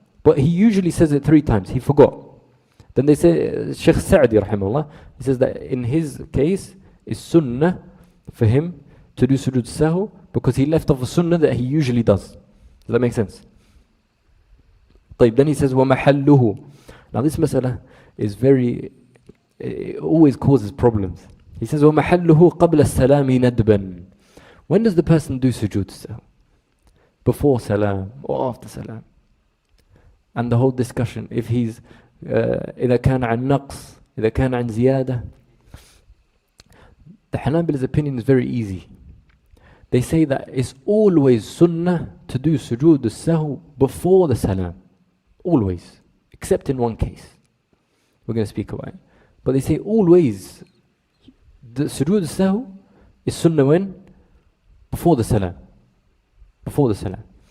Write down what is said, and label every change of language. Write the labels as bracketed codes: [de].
[en] But he usually says it 3 times. He forgot. Then they say, Shaykh Sa'di rahimahullah, he says that in his case, it's sunnah for him to do sujood sahw because he left off a sunnah that he usually does. Does that make sense? طيب, then he says, وَمَحَلُّهُ. Now this mas'ala is it always causes problems. He says, [ar] وَمَحَلُّهُ قَبْلَ السَّلَامِ نَدْبًا. [en] When does the person do sujood sahw? Before salam or after salam? And the whole discussion, if he's [ar] إذا كان عن نقص إذا كان عن زيادة. [en] The Hanbali's opinion is very easy. They say that it's always sunnah to do sujood al-sahw before the salam. Always. Except in one case. We're going to speak about it. But they say always the sujood al-sahw is sunnah when? Before the salam. Before the salam.